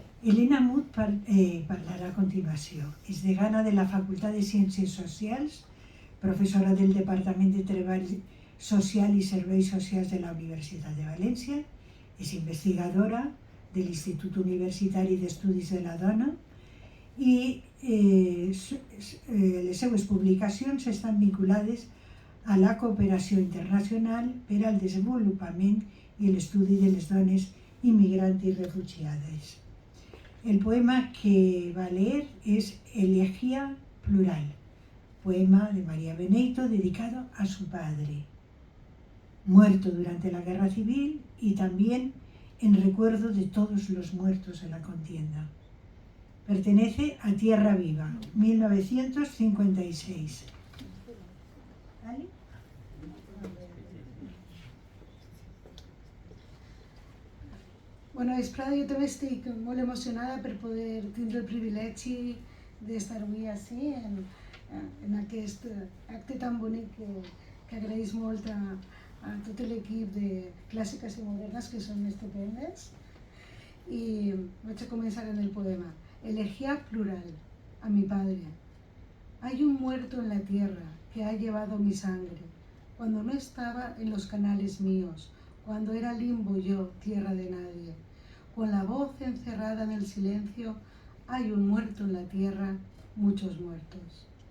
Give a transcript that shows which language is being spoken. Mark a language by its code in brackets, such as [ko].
[ca] Elena Mut parlarà a continuació. És degana de la Facultat de Ciències Socials, professora del Departament de Treball Social i Serveis Socials de la Universitat de València, és investigadora de l'Institut Universitari d'Estudis de la Dona i les seues publicacions estan vinculades a la cooperació internacional per al desenvolupament i l'estudi de les dones immigrants i refugiades. [es] El poema que va a leer es Elegía Plural, poema de María Beneyto dedicado a su padre, muerto durante la Guerra Civil y también en recuerdo de todos los muertos en la contienda. Pertenece a Tierra Viva, 1956. ¿Vale? [ca] Bona vesprada, jo també estic molt emocionada per poder tindre el privilegi d'estar avui així en aquest acte tan bonic que agraeix molt a tot l'equip de Clàssiques i Modernes, que són estupendes. [es] Y vaig a comenzar en el poema. Elegía plural a mi padre. Hay un muerto en la tierra que ha llevado mi sangre, cuando no estaba en los canales míos, cuando era limbo yo, tierra de nadie. Con la voz encerrada en el silencio, hay un muerto en la tierra, muchos muertos.